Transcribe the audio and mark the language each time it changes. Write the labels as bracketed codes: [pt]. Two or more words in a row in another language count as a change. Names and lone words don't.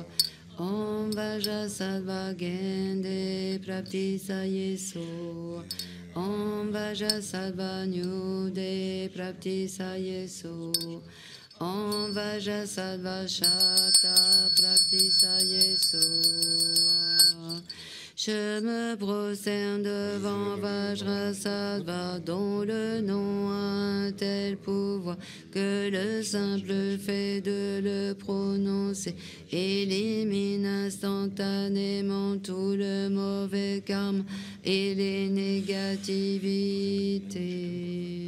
[sa] Om Vajrasattva Gende Praptisayeso. Om Vajrasattva Nyude Praptisayeso. Om Vajrasattva Shakta Praptisayeso. [fr] Je me prosterne devant Vajrasattva, dont le nom a un tel pouvoir que le simple fait de le prononcer élimine instantanément tout le mauvais karma et les négativités.